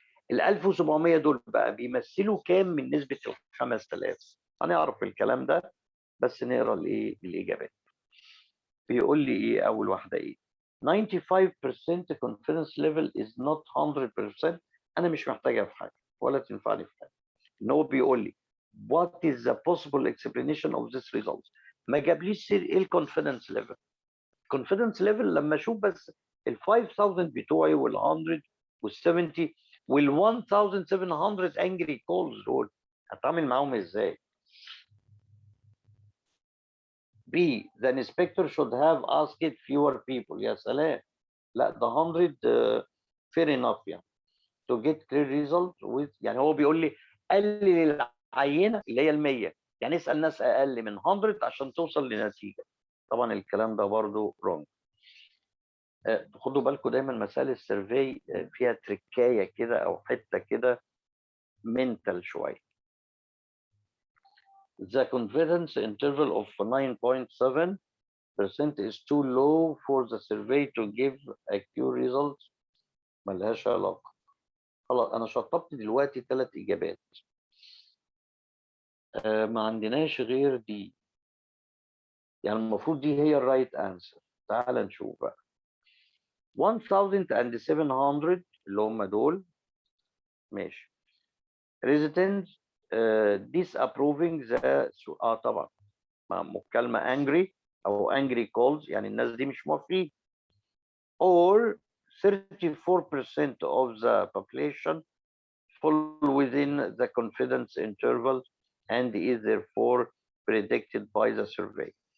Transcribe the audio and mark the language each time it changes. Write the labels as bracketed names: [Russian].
[Arabic] ال 1700 دول بقى بيمثلوا كام من نسبة ال 5000؟ هنعرف الكلام ده بس نقرا الايه الاجابات. بيقول لي ايه اول واحده ايه؟ [English] 95% confidence level is not 100%. [Arabic] انا مش محتاجها في حاجه ولا تنفعني في حاجه. ان هو بيقول لي [English] what is the possible explanation of this result. [Arabic] ما جابليش ايه الكونفيدنس ليفل. confidence level لما اشوف بس ال 5000 بتوعي وال 100 وال 70 وال 1700 angry calls دول هتعامل معاهم ازاي؟ B. [English] The inspector should have asked fewer people. [Arabic] يا سلام. لا ده 100 [English] fair enough [Arabic] يعني. [English] To get clear result with، [Arabic] يعني هو بيقول لي قلل العينه اللي هي ال 100، يعني اسال ناس اقل من 100 عشان توصل لنتيجه. طبعا الكلام ده برضو wrong. خدوا بالكم دايما مسائل السيرفي فيها تركايه كده او حته كده منتال شويه. [English] The confidence interval of 9.7% is too low for the survey to give accurate results. [Arabic] ملهاش علاقه. خلاص انا شطبت دلوقتي 3 اجابات. ما عندناش غير دي، يعني المفروض دي هي الرايت انسر. تعال نشوف بقى. 1700 اللي هم دول. ماشي. [English] residents disapproving the [Arabic] طبعا مع مكالمة angry أو angry calls، يعني الناس دي مش موافقين. [English] or 34% of the population fall within the confidence interval and is therefore predicted by the survey.